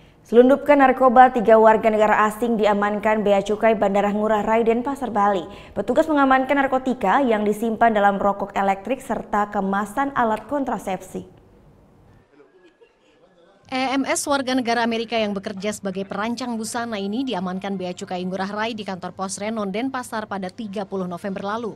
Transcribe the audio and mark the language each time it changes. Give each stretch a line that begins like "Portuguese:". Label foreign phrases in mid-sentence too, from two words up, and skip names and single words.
Indonesian: Selundupkan narkoba, 3 warga negara asing diamankan Bea Cukai Bandara Ngurah Rai Denpasar, Bali. Petugas mengamankan narkotika yang disimpan dalam rokok elektrik serta kemasan alat kontrasepsi. EMS warga negara Amerika yang bekerja sebagai perancang busana ini diamankan Bea Cukai Ngurah Rai di kantor pos Renon Denpasar pada 30 November lalu.